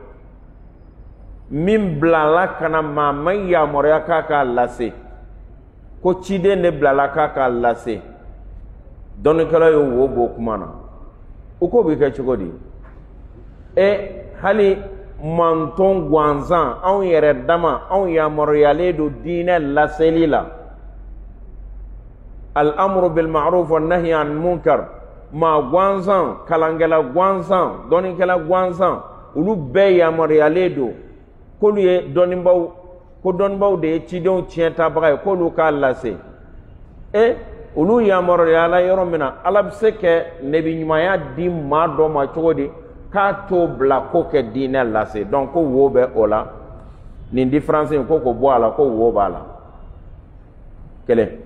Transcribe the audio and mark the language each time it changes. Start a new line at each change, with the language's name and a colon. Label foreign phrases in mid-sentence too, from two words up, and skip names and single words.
Bambara: min bilala ka na maa ma yamaruya k'a k'a lase ko ciden de bilala k'a k'a lase dɔnnikɛla ye wo bɔ kuma na o ko bɛ kɛ cogo di hali manton gansan anw yɛrɛ dama anw yamaruyalen don diinɛ laseli la
Arabic: الأمر بالمعروف والنهي عن المنكر
Bambara: maa gansan kalankɛla gansan dɔnnikɛla gansan olu bɛɛ yamaruyalen don k'olu ye dɔnnibaw de ye cidenw tiɲɛtabaga ye k'olu k'a lase olu yamaruyala yɔrɔ min na ala bɛ se ka nabiɲumanya di maa dɔ ma cogo di k'a t'o bila ko kɛ diinɛ lase donc ko wo bɛ o la nin différence in ko bɔ a la ko wo b'a la kelen